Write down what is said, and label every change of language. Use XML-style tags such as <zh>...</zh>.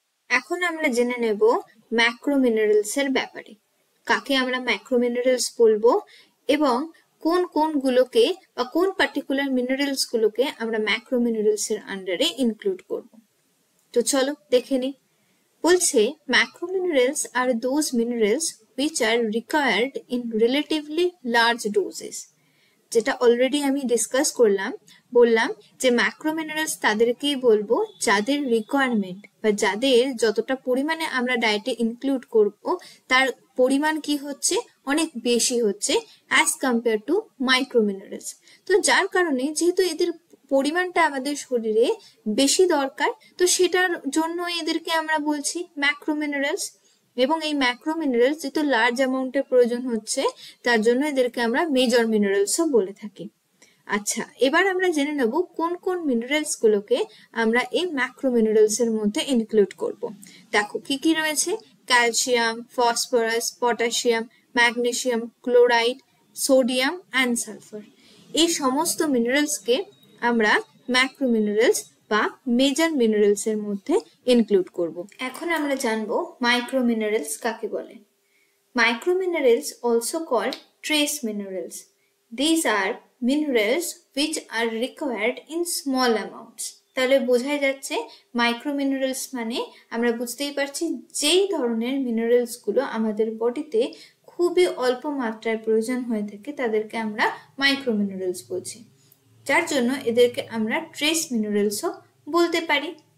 <bn>এখন আমরা জেনে নেব ম্যাক্রো মিনারেলস এর ব্যাপারে। কাকে আমরা ম্যাক্রোমিনারেলস বলবো এবং কোন কোনগুলোকে বা কোন পার্টিকুলার মিনারেলস গুলোকে আমরা ম্যাক্রোমিনারেলস এর আন্ডারে ইনক্লুড করব। তো চলো দেখে নিই। বলছে</bn> <en>macrominerals are those minerals which are required in relatively large doses.</en> <bn>যেটা অলরেডি আমি ডিসকাস করলাম, বললাম যে ম্যাক্রোমিনারেলস তাদেরকেই বলবো যাদের রিকোয়ারমেন্ট বা যাদের যতটা পরিমাণে আমরা ডায়েটে ইনক্লুড করব তার পরিমাণ কি হচ্ছে, অনেক বেশি হচ্ছে</bn> <en>As compare to microminerals.</en> <bn>তো যার কারণে যেহেতু এদের পরিমাণটা আমাদের শরীরে বেশি দরকার, তো সেটার জন্য এদেরকে আমরা বলছি ম্যাক্রোমিনারেলস। এবং এই ম্যাক্রোমিনারেলস যেহেতু লার্জ অ্যামাউন্টের প্রয়োজন হচ্ছে, তার জন্য এদেরকে আমরা মেজর মিনারেলসও বলে থাকি। আচ্ছা, এবার আমরা জেনে নেব কোন কোন মিনারেলস গুলোকে আমরা এই ম্যাক্রোমিনারেলস এর মধ্যে ইনক্লুড করব। দেখো কি কি রয়েছে, calcium, phosphorus, potassium, magnesium, chloride, sodium and sulphur. এই সমস্ত মিনারেলসকে আমরা ম্যাক্রোমিনারেলস বা মেজর মিনারেলস এর মধ্যে ইনক্লুড করব। এখন আমরা জানবো মাইক্রোমিনারেলস কাকে বলে।</bn> <en>Microminerals also called trace minerals. These are minerals which are required in small amounts.</en> <bn>তাহলে বোঝাই যাচ্ছে মাইক্রোমিনারেলস মানে আমরা বুঝতেই পারছি যেই ধরনের মিনারেলস গুলো আমাদের বডিতে খুবই অল্প মাত্রায় প্রয়োজন হয়ে থাকে তাদেরকে আমরা মাইক্রোমিনারেলস বলছি, যার জন্য এদেরকে আমরা ট্রেস মিনারেলসও বলতে পারি।</bn>